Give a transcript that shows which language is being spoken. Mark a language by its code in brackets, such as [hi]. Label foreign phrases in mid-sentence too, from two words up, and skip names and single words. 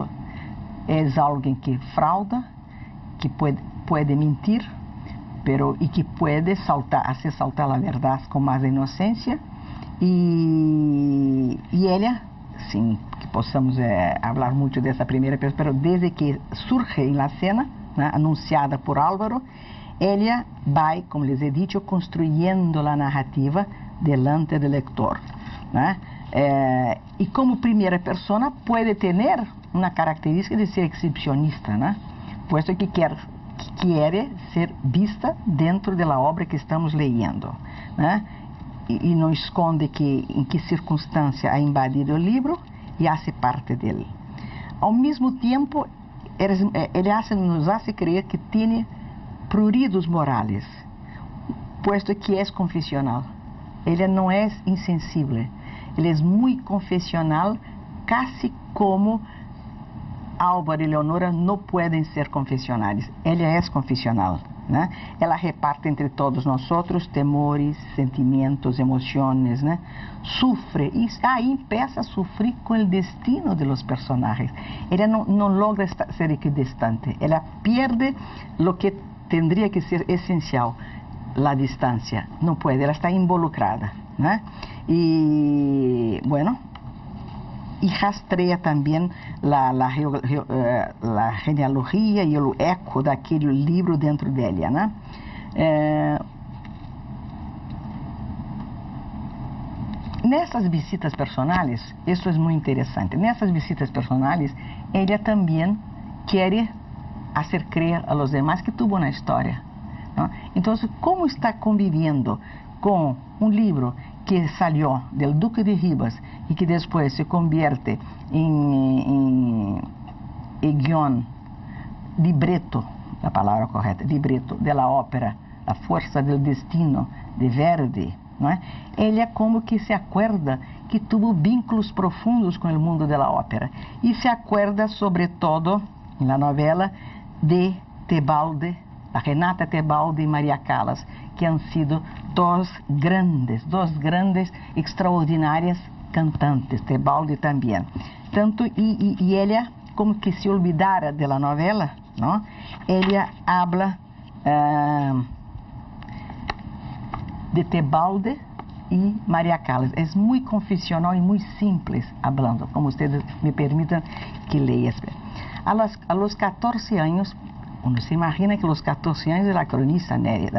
[pt] É alguém que frauda, que pode mentir, e que pode [es] hacer saltar [pt] a verdade com mais inocência, e ela, sim, que possamos falar muito dessa primeira pessoa, mas desde que surge na cena, né, anunciada por Álvaro, ela vai, [es] como les he dicho, [pt] construindo a narrativa delante do leitor, né? E como primeira persona pode ter uma característica de ser exibicionista, né? [es] Puesto que [pt] quer ser vista dentro da obra que estamos lendo, né? E não esconde em que circunstância [es] ha invadido [pt] o livro e hace parte dele. Ao mesmo tempo, ele nos [es] hace creer [pt] que tem [es] pruridos morales, puesto que [pt] é confessional. Ele não é insensível, ele é muito confessional casi como Álvaro e Leonora não podem ser confessionais. Ela é confessional, né? Ela reparte entre todos nós outros temores, sentimentos, emoções, né? Sofre e aí empieza a sofrer com o destino [es] de los [pt] personagens. Ela não logra ser equidistante. Ela perde o que tendría que ser essencial, a distância. Não pode, ela está involucrada, né? E, [es] bueno, y rastrea también la genealogía y el eco de aquel libro dentro de ella, ¿no? [pt] Nessas visitas personales, isso é muito interessante, nessas visitas personales, [es] ella también quiere hacer creer a los demás que tuvo una historia, ¿no? Entonces, ¿cómo está conviviendo con un libro que salió del Duque de Rivas y que después se convierte en guión, libreto, la palabra correcta, libreto de la ópera La Fuerza del Destino de Verdi, ¿no? Ella como que se acuerda que tuvo vínculos profundos con el mundo de la ópera y se acuerda sobre todo en la novela de Tebalde, a Renata Tebalde e Maria Callas, que han sido dos grandes, extraordinárias cantantes, Tebalde também. [pt] Tanto, e ela, [es] como que se olvidara de la novela, ¿no? [pt] Ela habla de Tebalde e Maria Callas. É muito confessional e muito simples hablando, como vocês me permitam que leia. [es] A los 14 anos, uno se imagina que los 14 años de la cronista Nérida.